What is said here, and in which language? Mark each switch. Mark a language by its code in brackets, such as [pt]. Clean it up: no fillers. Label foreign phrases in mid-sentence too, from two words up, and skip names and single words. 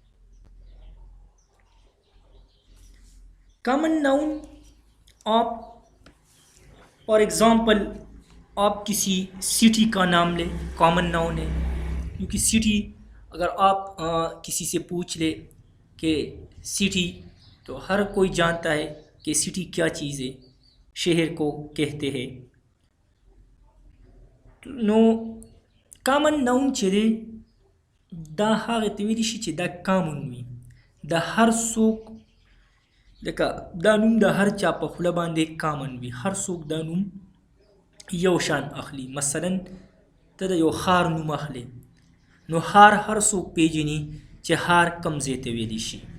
[en] common noun [ur] آپ [en] for example [ur] آپ کسی سٹی کا نام لے, [en] common noun [ur] ہے، کیونکہ سٹی اگر آپ کسی سے پوچھ لے کہ سٹی، تو ہر کوئی جانتا ہے کہ سٹی کیا چیز ہے، شہر کو کہتے ہیں. [ps] नो [en] common noun [ps] چې دی دا هغه ته ویلی شي چې دا کامن وي، د هر څوک، لکه دا نوم د هر چا په خوله باندې کامن وي، هر څوک دا نوم یو شان اخلي. مثلا ته د یو ښار نوم اخلي، نو ښار هر څوک پیژني چې ښار کوم ځای ته ویلی شي.